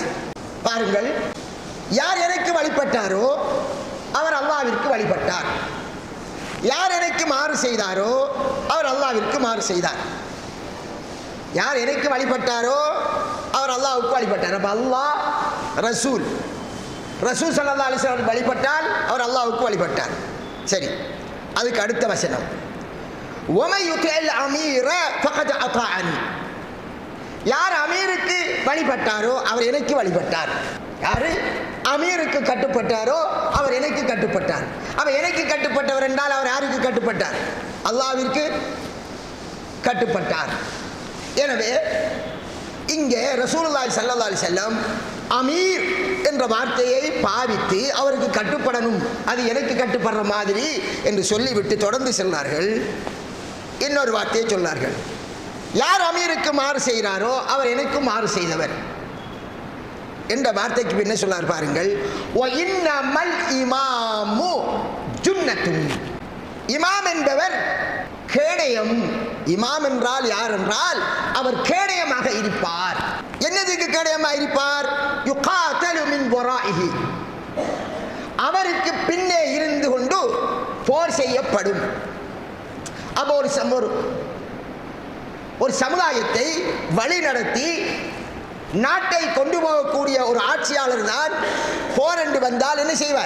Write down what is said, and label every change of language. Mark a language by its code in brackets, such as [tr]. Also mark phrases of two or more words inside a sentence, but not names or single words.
[ta] பாருங்கள், யார் எனக்கு வழிபட்டாரோ அவர் அல்லாஹ்விற்கு வழிபட்டார், யார் எனக்கு மாறு செய்தாரோ அவர் அல்லாஹ்விற்கு மாறு செய்தார். யார் எனக்கு வழிபட்டாரோ அவர் அல்லாஹ்வுக்கு வழிபட்டார். அப்ப அல்லாஹ் ரசூல் [ar] صلى الله عليه وسلم [ta] வழிபட்டால் அவர் அல்லாஹ்வுக்கு வழிபட்டார். சரி, அதுக்கு அடுத்த வசனம், [ar] وَمَن يُطِعِ الْأَمِيرَ فَقَدْ أَطَاعَنِي. [ta] யார் அமீருக்கு வழிபட்டாரோ அவர் எனக்கு வழிபட்டார். யாரு அமீருக்கு கட்டுப்பட்டாரோ அவர் எனக்கு கட்டுப்பட்டார். அவர் எனக்கு கட்டுப்பட்டவர் என்றால் அவர் யாருக்கு கட்டுப்பட்டார்? அல்லாஹ்விற்கு கட்டுப்பட்டார். எனவே இங்கே [ar] رسول الله صلى الله عليه وسلم [ta] அமீர் என்ற வார்த்தையை பாவித்து அவருக்கு கட்டுப்படணும், அது எனக்கு கட்டுப்படுற மாதிரி என்று சொல்லிவிட்டு தொடர்ந்து சென்றார்கள். இன்னொரு வார்த்தையை சொன்னார்கள், யார் அமீருக்கு மாறு செய்கிறாரோ அவர் எனக்கு மாறு செய்தவர் என்ற வார்த்தைக்கு என்ன சொன்னார் பாருங்கள், [ar] وَإِنَّمَا الْإِمَامُ جُنَّةٌ. [ta] இமாம் என்பவர் கேடயம். இமாம் என்றால் யார் என்றால் அவர் கேடயமாக இருப்பார். என்னதுக்கு கேடயமாக இருப்பார்? [ar] يُقَاتَلُ مِنْ وَرَائِهِ. [ta] அவருக்கு பின்னே இருந்து கொண்டு போர் செய்யப்படும். அப்போ ஒரு சமுதாயத்தை வழிநடத்தி நாட்டை கொண்டு போகக்கூடிய ஒரு ஆட்சியாளர் தான் போர் என்று வந்தால் என்ன செய்வார்?